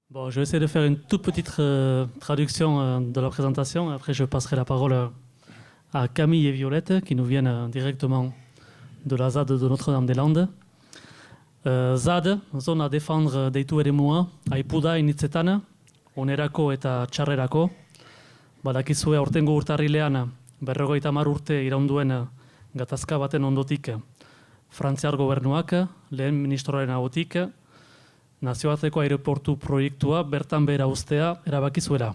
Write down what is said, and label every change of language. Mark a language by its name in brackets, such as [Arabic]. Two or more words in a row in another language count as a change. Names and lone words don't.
[French] Bon, je vais essayer de faire une toute petite traduction de la présentation. Après, je passerai la parole à Camille et Violette, qui nous viennent directement de la ZAD de Notre-Dame-des-Landes. ZAD, zona defendre [Basque] deitu eremua, aipu da initzetan, onerako eta txarrerako. Badakizue aurtengo urtarrilean, 50 urte iraunduen gatazka baten ondotik, Frantziar gobernuak, lehen ministroaren ahotik, nazioarteko aireportu proiektua bertan behera uztea erabaki zuela.